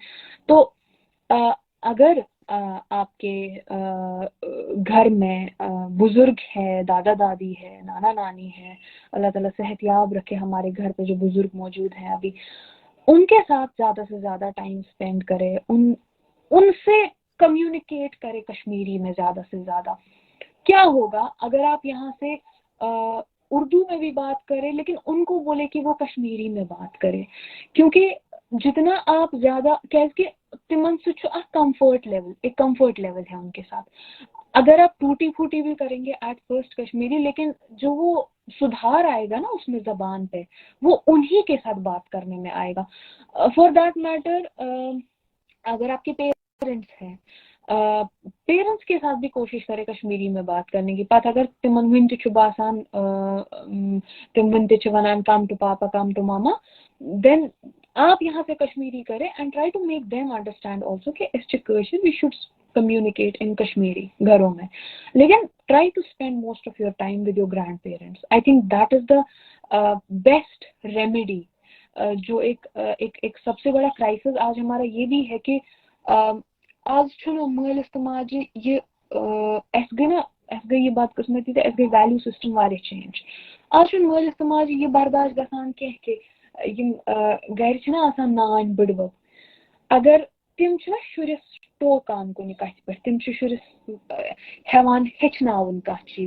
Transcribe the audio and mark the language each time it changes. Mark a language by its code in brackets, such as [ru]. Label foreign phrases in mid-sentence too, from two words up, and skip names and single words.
[ur] تو اگر آپ کے گھر میں بزرگ ہے دادا دادی ہے نانا نانی ہے اللہ تعالیٰ صحت یاب رکھے ہمارے گھر پہ جو بزرگ موجود ہیں ابھی ان کے ساتھ زیادہ سے زیادہ [en] time spend [ur] کرے ان سے کمیونیکیٹ کرے کشمیری میں زیادہ سے زیادہ. کیا ہوگا اگر آپ یہاں سے اردو میں بھی بات کریں لیکن ان کو بولے کہ وہ کشمیری میں بات کرے کیونکہ جتنا آپ زیادہ کیازکہ تمن سے اکھ [en] comfort level [ur] ایک [en] comfort level [ur] ہے ان کے ساتھ. اگر آپ ٹوٹی پھوٹی بھی کریں گے [en] at first [ur] کشمیری لیکن جو وہ سدھار آئے گا نا اس میں زبان پہ وہ انہی کے ساتھ بات کرنے میں آئے گا. [en] for that matter [ur] اگر آپ کے پیرنٹس ہیں پیرنٹس کے ساتھ بھی کوشش کرے کشمیری میں بات کرنے کی [ks] پتہ اگر تمن ون تہ باسان تم ون تہ ونان [en] come to papa come to mama then [ur] آپ یہاں سے کشمیری کریں [en] and try to make them understand also کہ [ks] اس کٲشر [en] we should communicate in Kashmiri [ur] گھروں میں لیکن [en] try to spend most of your time with your grand parents. I think that is the best remedy. [ur] جو ایک سب سے بڑا کرائسس آج ہمارا یہ بھی ہے کہ [ks] آج چھُنہٕ مٲلِس تہٕ ماجہِ یہِ اَسہِ گٔے یہِ بدقٕسمتی تہٕ اَسہِ گٔے [en] value system [ks] واریاہ چینج. آز چھُنہٕ مٲلِس تہٕ ماجہِ یہِ برداش گژھان کینٛہہ کہِ یِم گرِ چھِنہ آسان نانۍ بٕڈبب اگر تِم چھِنہ شُرِس ٹوکان کُنہِ کتھِ پٮ۪ٹھ تِم چھِ شُرِس ہٮ۪وان ہیٚچھناوُن کانٛہہ چیٖز